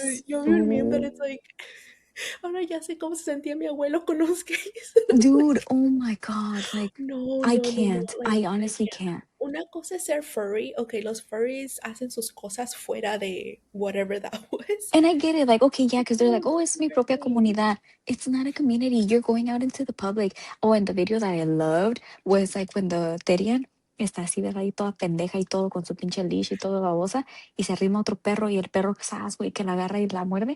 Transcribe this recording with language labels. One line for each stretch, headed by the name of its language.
Spanish: dude, yo vi un meme
English: that so... it's like,
Spanish: ahora ya sé cómo se sentía mi abuelo con los gays.
English: Dude, oh my God. Like,
Spanish: No,
English: I
Spanish: no, no, no.
English: can't. Like, I honestly yeah. can't.
Spanish: Una cosa es ser furry. Okay, los furries hacen sus cosas fuera de
English: whatever that was. And I get it, like, okay, yeah, because they're like, No,
Spanish: oh, es mi
English: they're
Spanish: propia comunidad.
English: It's not a community. You're going out into the public. Oh, and the video that I loved was like when the Terian
Spanish: está así, ¿verdad? Y toda pendeja y todo con su pinche leash y todo babosa. Y se arrima otro perro y el perro, ¿sabes, güey? Que la agarra y la muerde.